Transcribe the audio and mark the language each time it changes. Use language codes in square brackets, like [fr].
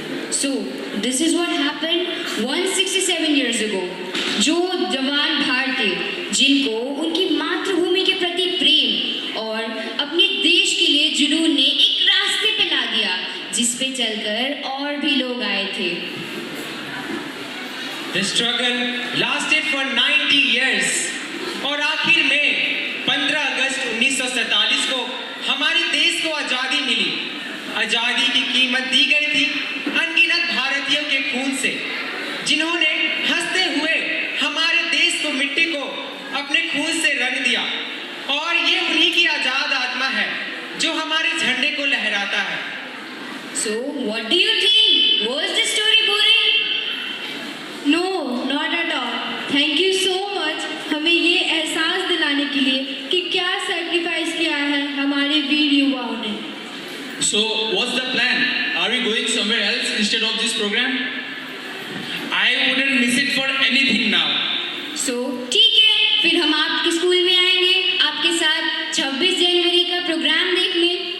[en] So, this is what happened 167 years ago. [hi] जो जवान भारतीय जिनको उनकी मातृभूमि के प्रति प्रेम और अपने देश के लिए जुनून ने एक रास्ते पे ला दिया जिस पे चलकर और भी लोग आए थे। [en] The struggle lasted for 90 years [hi] और आखिर में 15 अगस्त 1947 को हमारे देश को आज़ादी मिली। आज़ादी की कीमत दी गई थी अनगिनत भारतीयों के खून से, जिन्होंने हंसते हुए हमारे देश को, मिट्टी को अपने खून से रंग दिया। और ये उन्हीं की आज़ाद आत्मा है जो हमारे झंडे को लहराता है। [en] So, what do you think? Was the story boring? No, not at all. Thank you so much [hi] हमें ये एहसास दिलाने के लिए कि क्या सेक्रीफाइस किया है हमारे वीर युवाओं ने। [en] So, what's the plan? Are we going somewhere else instead of this program? I wouldn't miss it for anything now. [hi] So, ठीक है, फिर हम आपके स्कूल में आएंगे आपके साथ 26 जनवरी का प्रोग्राम देखने।